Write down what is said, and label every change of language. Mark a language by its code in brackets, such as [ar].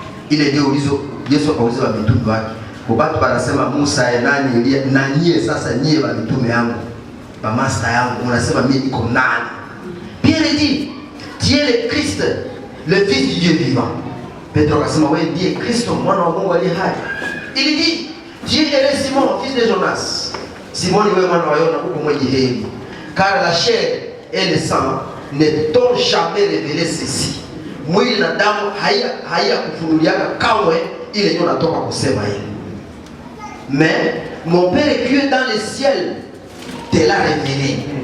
[sw] Ile ndio ulizo Yesu akauliza wa mitume wake. Watu wanasema Musa ya nani Elia, na nyie sasa nyie wa mitume yangu, ba master yangu unasema mimi niko nani? [fr] Pierre dit, tu es le Christ, le fils du Dieu vivant. [sw] Petro akasema wewe ndiye Kristo mwana wa Mungu aliye hai. [fr] Il dit, tu es Simon, fils de Jonas. [sw] Simon wewe mwana wa Yona uko mwenye heri. [fr] Car la chair et le sang ne t'ont jamais révélé ceci. [sw] Mwili na damu haya kufunuliana kamwe ile ndio natoka kusema ile. [fr] Mais mon Père qui est dans le ciel te l'a révélé.